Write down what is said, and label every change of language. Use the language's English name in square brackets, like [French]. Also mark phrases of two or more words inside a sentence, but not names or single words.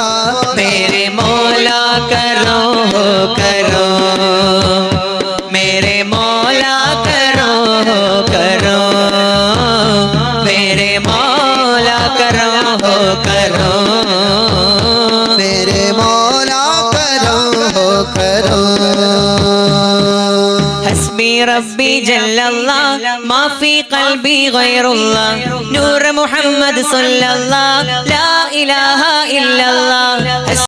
[Hindi] मेरे मौला करो करो मेरे मौला करो करो मेरे मौला करो करो मेरे मौला करो [Arabic] حسبي ربي جل الله ما في قلبي غير الله نور محمد صلى الله لا إله إلا الله.